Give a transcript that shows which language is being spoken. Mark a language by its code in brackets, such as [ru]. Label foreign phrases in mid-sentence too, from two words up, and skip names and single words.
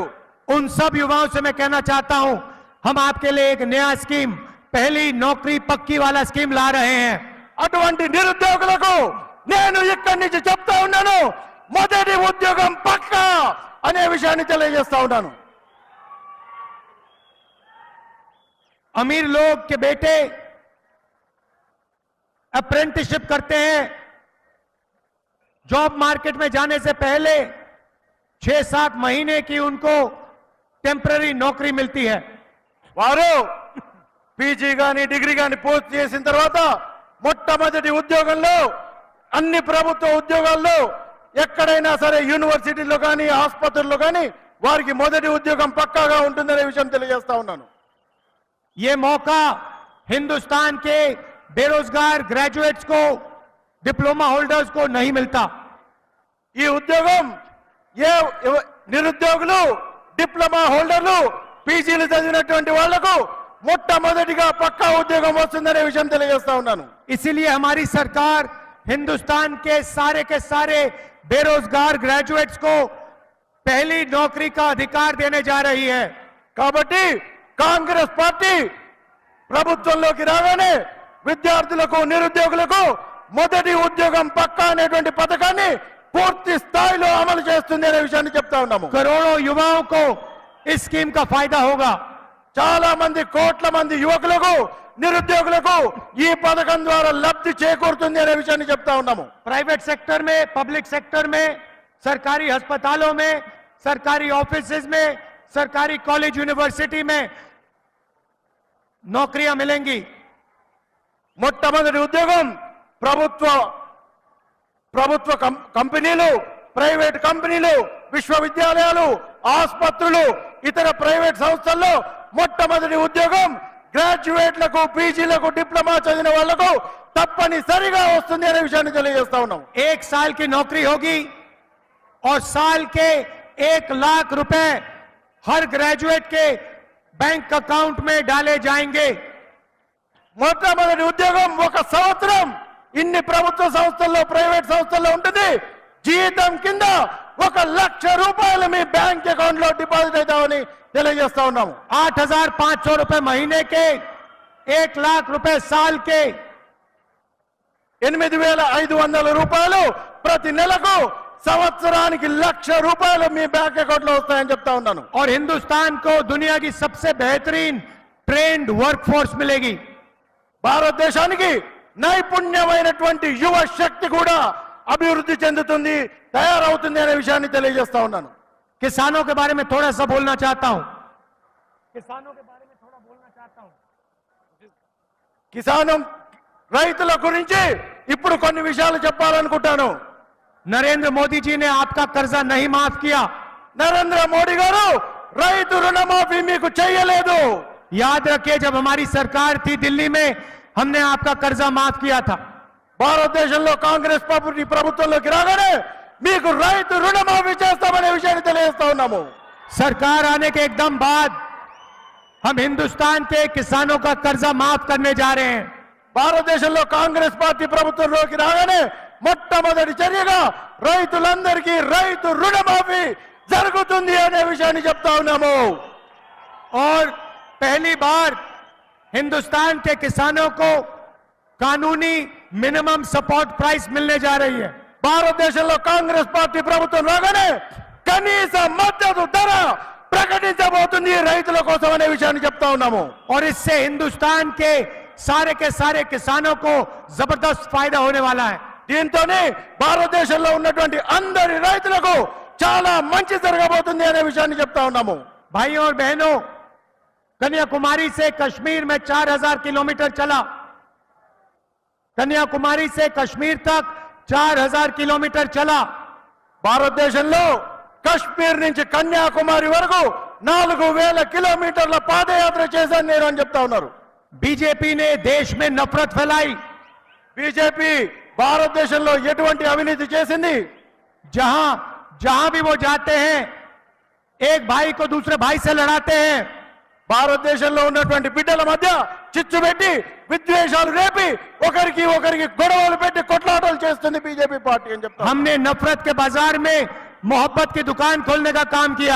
[hi] उन सब युवाओं से मैं कहना चाहता हूं, हम आपके लिए एक नया स्कीम, पहली नौकरी पक्की वाला स्कीम ला रहे हैं. [te] అటువంటి నిరుద్యోగులకు నేను ఇక్కడి నుంచి చెప్తా ఉన్నాను, మొదటి ఉద్యోగం పక్కా అనే విషయాన్ని తెలియజేస్తా ఉన్నాను. [hi] अमीर लोग के बेटे अप्रेंटिसशिप करते हैं. [en] job market [hi] में जाने से पहले 6-7 महीने की उनको टेम्पररी नौकरी मिलती है. [te] వారు పీజీ గాని డిగ్రీ గాని పూర్తి చేసిన తర్వాత మొట్టమొదటి ఉద్యోగంలో అన్ని ప్రభుత్వ ఉద్యోగాల్లో ఎక్కడైనా సరే యూనివర్సిటీలో కానీ ఆసుపత్రుల్లో కానీ వారికి మొదటి ఉద్యోగం పక్కాగా ఉంటుందనే విషయం తెలియజేస్తా ఉన్నాను. [hi] ये मौका हिंदुस्तान के बेरोजगार ग्रेजुएट्स को, [en] diploma holders [hi] को नहीं मिलता. [te] ఈ ఉద్యోగం ఏ నిరుద్యోగులు డిప్లొమా హోల్డర్లు పీజీలు చదివినటువంటి వాళ్లకు మొట్టమొదటిగా పక్కా ఉద్యోగం వస్తుందనే విషయం తెలియజేస్తా ఉన్నాను. [hi] इसीलिए हमारी सरकार हिंदुस्तान के सारे बेरोजगार ग्रेजुएट्स को पहली नौकरी का अधिकार देने जा रही है. [te] కాబట్టి కాంగ్రెస్ పార్టీ ప్రభుత్వంలోకి రాగానే విద్యార్థులకు నిరుద్యోగులకు మొదటి ఉద్యోగం పక్కా అనేటువంటి పథకాన్ని పూర్తి స్థాయిలో అమలు చేస్తుంది అనే విషయాన్ని చెప్తా ఉన్నాము. [hi] करोड़ों युवाओं को इस स्कीम का फायदा होगा. [te] చాలా మంది కోట్ల మంది యువకులకు నిరుద్యోగులకు ఈ పథకం ద్వారా లబ్ధి చేకూరుతుంది అనే విషయాన్ని చెప్తా ఉన్నాము. [en] private sector [hi] में, [en] public sector [hi] में, सरकारी अस्पतालों में, सरकारी ऑफिसेज में, सरकारी [en] college university [hi] में नौकरियां मिलेंगी. [te] మొట్టమొదటి ఉద్యోగం ప్రభుత్వ కంపెనీలు, ప్రైవేట్ కంపెనీలు, విశ్వవిద్యాలయాలు, ఆసుపత్రులు, ఇతర ప్రైవేట్ సంస్థల్లో మొట్టమొదటి ఉద్యోగం గ్రాడ్యుయేట్లకు, పీజీలకు, డిప్లొమా చదివిన వాళ్లకు తప్పనిసరిగా వస్తుంది అనే విషయాన్ని తెలియజేస్తా ఉన్నాం. [hi] 1 साल की नौकरी होगी और साल के 1 लाख रुपए हर ग्रेजुएट के [en] bank account [hi] में डाले जाएंगे. [te] మొట్టమొదటి ఉద్యోగం ఒక సంవత్సరం ఇన్ని ప్రభుత్వ సంస్థల్లో ప్రైవేట్ సంస్థల్లో ఉంటుంది. జీతం కింద ₹1,00,000 మీ [en] bank account [te] లో డిపాజిట్ అవుతామని తెలియజేస్తా ఉన్నాము. [hi] 8,500 रुपए महीने के, 1 लाख रुपए साल के, [te] 8,500 రూపాయలు ప్రతి నెలకు, సంవత్సరానికి 1,00,000 రూపాయలు మీ [en] bank account [te] లో వస్తాయని చెప్తా ఉన్నాను. [hi] और हिंदुस्तान को दुनिया की सबसे बेहतरीन [en] trained workforce [hi] मिलेगी. [te] భారతదేశానికి నైపుణ్యమైనటువంటి యువ శక్తి కూడా అభివృద్ధి చెందుతుంది, తయారవుతుంది అనే విషయాన్ని తెలియజేస్తా ఉన్నాను. [hi] किसानों के बारे में थोड़ा सा बोलना चाहता हूं. किसानों के बारे में थोड़ा बोलना चाहता हूं. [te] కిసానం రైతుల గురించి ఇప్పుడు కొన్ని విషయాలు చెప్పాలనుకుంటాను. [hi] नरेंद्र मोदी जी ने आपका कर्जा नहीं माफ किया. [te] నరేంద్ర మోడీ గారు రైతు రుణమాఫీ మీకు చేయలేదు. [hi] याद रखिए, जब हमारी सरकार थी दिल्ली में, हमने आपका कर्जा माफ किया था. [te] భారతదేశంలో కాంగ్రెస్ పార్టీ ప్రభుత్వంలోకి రాగానే మీకు రైతు రుణమాఫీ చేస్తామనే విషయాన్ని తెలియజేస్తా ఉన్నాము. [hi] सरकार आने के एकदम बाद हम हिंदुस्तान के किसानों का कर्जा माफ करने जा रहे हैं. [te] భారతదేశంలో కాంగ్రెస్ పార్టీ ప్రభుత్వంలోకి రాగానే మొట్టమొదటి చర్యగా రైతులందరికీ రైతు రుణమాఫీ జరుగుతుంది అనే విషయాన్ని చెప్తా ఉన్నాము. [hi] और पहली बार हिंदुस्तान के किसानों को कानूनी [en] minimum support price [hi] मिलने जा रही है. [te] భారతదేశంలో కాంగ్రెస్ పార్టీ ప్రభుత్వం రాగానే కనీస మద్దతు ధర ప్రకటించబోతుంది రైతుల కోసం అనే విషయాన్ని చెప్తా ఉన్నాము. [hi] और इससे हिंदुस्तान के सारे किसानों को जबरदस्त फायदा होने वाला है. [te] దీంతోనే భారతదేశంలో ఉన్నటువంటి అందరి రైతులకు చాలా మంచి జరగబోతుంది అనే విషయాన్ని చెప్తా ఉన్నాము. [hi] भाइयों और बहनों, कन्याकुमारी से कश्मीर में 4,000 किलोमीटर चला. कन्याकुमारी से कश्मीर तक 4,000 किलोमीटर चला. [te] భారతదేశంలో కశ్మీర్ నుంచి కన్యాకుమారి వరకు 4,000 కిలోమీటర్ల పాదయాత్ర చేశాను నేను అని చెప్తా ఉన్నారు. [hi] बीजेपी ने देश में नफरत फैलाई. [te] బీజేపీ భారతదేశంలో ఎటువంటి అవినీతి చేసింది? [hi] जहां जहां भी वो जाते हैं, एक भाई को दूसरे भाई से लड़ाते हैं. [te] భారతదేశంలో ఉన్నటువంటి బిడ్డల మధ్య చిచ్చు పెట్టి విద్వేషాలు రేపి ఒకరికి గొడవలు పెట్టి కొట్లాటలు చేస్తుంది బీజేపీ పార్టీ అని చెప్తాం. [hi] हमने नफरत के बाजार में मोहब्बत की दुकान खोलने का काम किया.